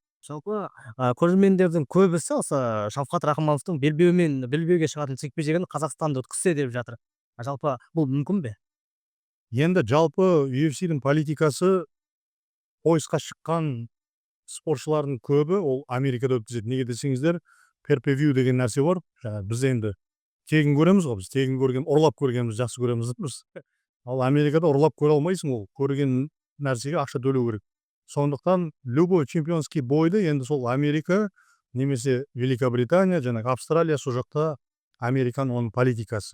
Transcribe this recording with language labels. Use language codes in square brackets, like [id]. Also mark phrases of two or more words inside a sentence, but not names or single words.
[kk] Жалпы көрермендердің көбісі осы Шавкат Рахымовтың белбеуге шығатын жекпе-жегін Қазақстанда өткізсе деп жатыр. Жалпы бұл мүмкін бе? Енді жалпы UFC-дің политикасы поисқа шыққан спортшылардың көбі ол Америкада өткізеді. Неге десеңіздер, pay-per-view деген нәрсе бар. Біз енді тегін көреміз ғой, біз тегін көрген, ұрлап көргеніміз жақсы көреміз біз. Ал Америкада ұрлап көре алмайсың, ол көрген нәрсеге ақша төлеу керек. Сондықтан [ru] любой чемпионский [kk] бойды енді сол Америка немесе Великобритания жаңағы Австралия сол жақта Американың оның политикасы.